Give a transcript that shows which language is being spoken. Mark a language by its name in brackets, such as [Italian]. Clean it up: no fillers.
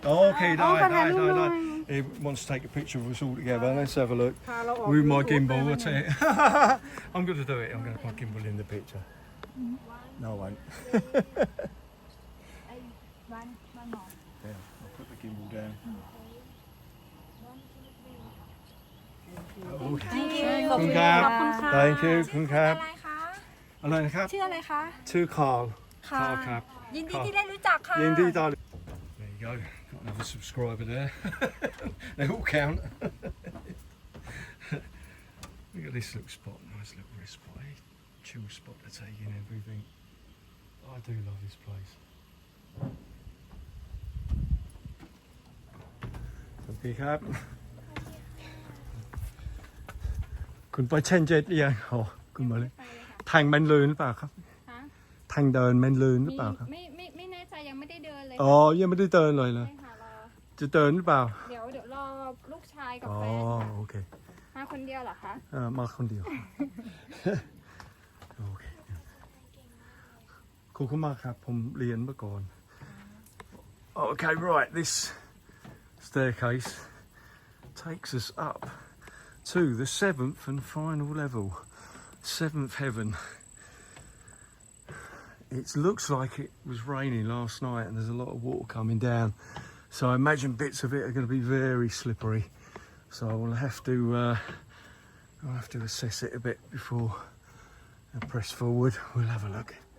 [Thai] โอเคได้ [English] He wants to take a picture of us all together. Let's have a look with my gimbal. I'm going to do it. I'm going to put my gimbal in the picture. No, I won't. Yeah, I'll put the gimbal down. Thank you [Thai] ขอบคุณครับ [English] Thank you [Thai] ขอบคุณครับ อะไรคะ อะไรนะครับ ชื่ออะไรคะ ชื่อคาร์ล ค่ะ ครับ ยินดีที่ได้รู้จักค่ะ ยินดีต้อนรับ [English] There you go, got another subscriber there. They all count. Look at this little spot, nice little rest spot, chill spot to take in everything. I do love this place. [Thai] สวัสดีครับคุณไปเช่นเจ็ดยังอ๋อคุณมาเลยทางมันลื่นหรือเปล่าครับ ฮะ ทางเดินมันลื่นหรือเปล่าครับ ไม่แน่ใจยังไม่ได้เดินเลย อ๋อยังไม่ได้เดินเลยเหรอ ใช่ค่ะรอ จะเดินหรือเปล่า เดี๋ยวรอลูกชายกับ อ๋อ แฟน โอเค มาคนเดียวเหรอคะ มาคนเดียว โอเคขอบคุณมากครับผมเรียนมาก่อน [English] Okay, right, this staircase takes us up to the 7th and final level, 7th heaven. It looks like it was raining last night and there's a lot of water coming down, so I imagine bits of it are going to be very slippery, so I'll have to assess it a bit before I press forward. We'll have a look.